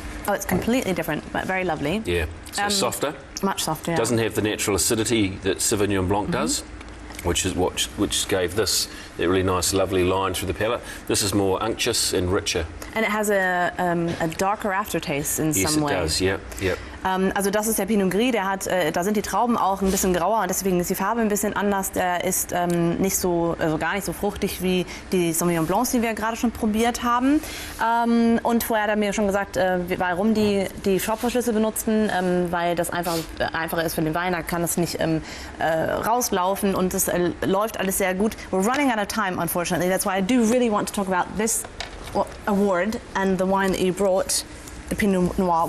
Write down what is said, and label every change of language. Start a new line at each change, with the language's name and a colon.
English: Oh, it's completely different, but very lovely. Yeah. So softer. Much softer, yeah. Doesn't have the natural acidity that Sauvignon Blanc does. which gave this that really nice, lovely line through the palate. This is more unctuous and richer. And it has a darker aftertaste in some way. Yes, it does. Yep.
German: Also das ist der Pinot Gris, da sind die Trauben auch ein bisschen grauer und deswegen ist die Farbe ein bisschen anders. Der ist nicht so, also gar nicht so fruchtig wie die Sauvignon Blancs, die wir gerade schon probiert haben. Und vorher hat er mir schon gesagt, warum die Schraubverschlüsse benutzen, weil das einfacher ist für den Wein, da kann es nicht rauslaufen und das läuft alles sehr gut.
English: We're running out of time, unfortunately. That's why I do really want to talk about this award and the wine that you brought. The Pinot Noir.